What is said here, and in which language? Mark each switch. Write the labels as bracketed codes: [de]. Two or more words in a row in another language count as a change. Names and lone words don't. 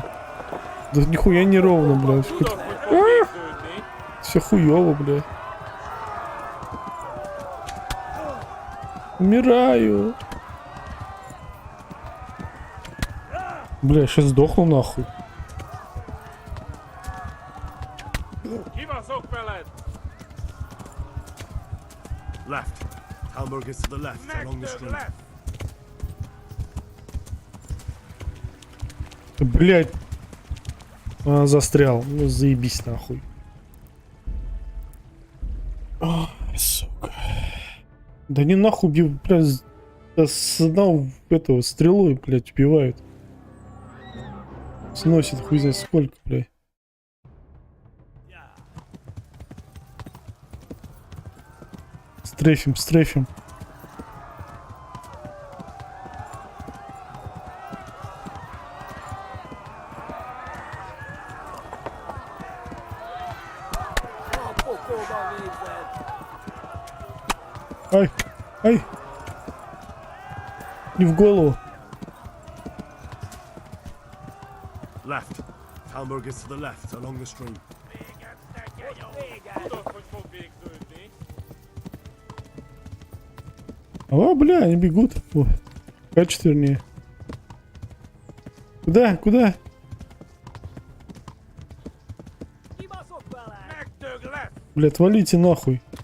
[ru] Да нихуя не ровно, блядь. Все хуёво, блядь. Умираю. Бля, сейчас сдохну нахуй. [en] Left. Hamburg is to the left, along the street. [ru] Блять. Застрял. Ну заебись нахуй. Сука. Да не нахуй бью, блядь. С одного этого стрелой, блядь, убивают. Сносит хуй знает сколько, блядь. Стрейфим, стрейфим. Ай, ай. Не в голову. [en] Left. Hamburg is to the left, along the stream. [ru] О, бля, они бегут. О, качет, вернее. Куда? Куда? Бля, отвалите нахуй.